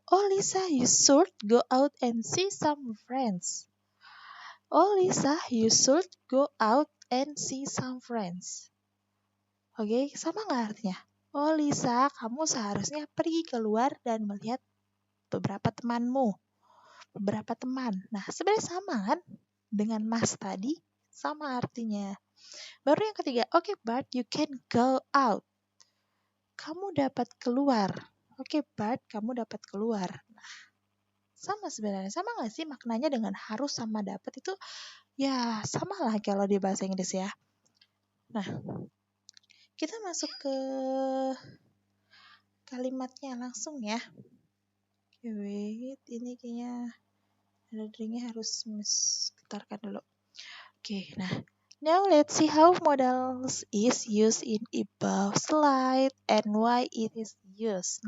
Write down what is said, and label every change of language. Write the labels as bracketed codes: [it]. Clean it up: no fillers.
[en] Oh Lisa, you should go out and see some friends. Oh Lisa, you should go out and see some friends. [id] Oke, sama nggak artinya? Oh Lisa, kamu seharusnya pergi keluar dan melihat beberapa temanmu. Beberapa teman. Nah, sebenarnya sama kan? Dengan mas tadi, sama artinya. Baru yang ketiga, oke Bart, [en] you can go out. [id] Kamu dapat keluar. Oke Bart, kamu dapat keluar. Nah, sama sebenarnya. Sama nggak sih maknanya dengan harus sama dapat itu? Ya, sama lah kalau di bahasa Inggris ya. Nah, kita masuk ke kalimatnya langsung ya. Oke, wait, ini kayaknya ada dringnya harus sekitarkan dulu. Oke, nah. [en] Now let's see how modals is used in above slide and why it is used.